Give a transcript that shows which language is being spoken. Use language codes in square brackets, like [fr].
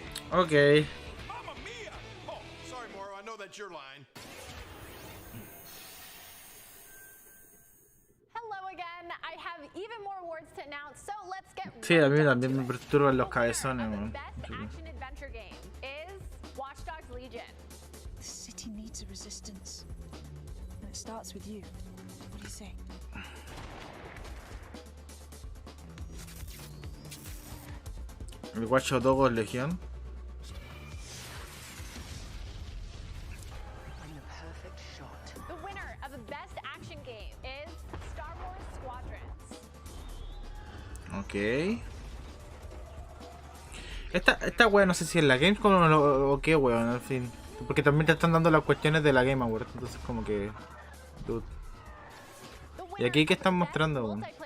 [en] Okay. Mamma mia! Oh, sorry, Mauro. I know that's your line. Hello again. I have even more awards to announce, so let's get [es] Sí, a mí también me perturban los cabezones, weón. [en] Best action adventure game is Watch Dogs Legion. The city needs a resistance. And it starts with you. What do you say? [es] El Watch Dogs Legion. [en] The winner of the best action game is Star Wars Squadrons. Ok. [es] Esta wea no sé si es la Gamescom o qué weón, al fin. Porque también te están dando las cuestiones de la Game Award. Entonces como que... [en] Dude. [es] ¿Y aquí qué están mostrando, weón?